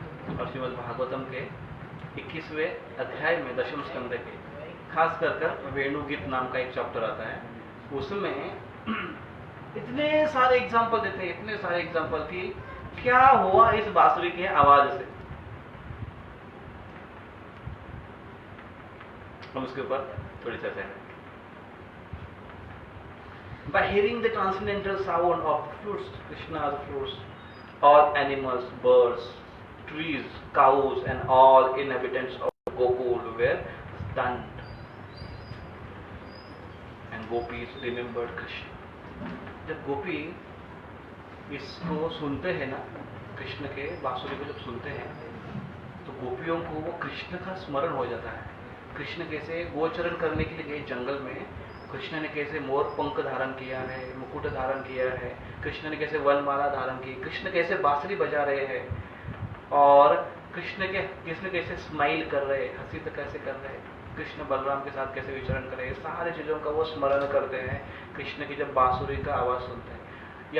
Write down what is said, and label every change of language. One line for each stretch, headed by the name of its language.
Hindi: और श्रीमद् भागवतम के 21वें अध्याय में दशम स्कंद के खास कर वेणुगीत नाम का एक चैप्टर आता है, उसमें इतने सारे एग्जाम्पल देते हैं, इतने सारे एग्जाम्पल कि क्या हुआ इस बांसुरी की आवाज से। हम उसके ऊपर थोड़ी चर्चा करें।
English: By hearing the transcendental sound of flutes, Krishna's flutes, all animals, birds, trees, cows, and all inhabitants of Gokul were stunned, and gopis remembered Krishna.
Hindi: जब गोपी इसको सुनते हैं ना, कृष्ण के बांसुरी को जब सुनते हैं तो गोपियों को वो कृष्ण का स्मरण हो जाता है। कृष्ण कैसे गोचरण करने के लिए गए जंगल में, कृष्ण ने कैसे मोर पंख धारण किया है, मुकुट धारण किया है, कृष्ण ने कैसे वनमाला धारण की, कृष्ण कैसे बांसुरी बजा रहे हैं, और कृष्ण कैसे स्माइल कर रहे हैं, हंसी तो कैसे कर रहे हैं, कृष्ण बलराम के साथ कैसे विचरण कर रहे हैं, सारी चीजों का वो स्मरण करते हैं कृष्ण की जब बांसुरी का आवाज सुनते हैं।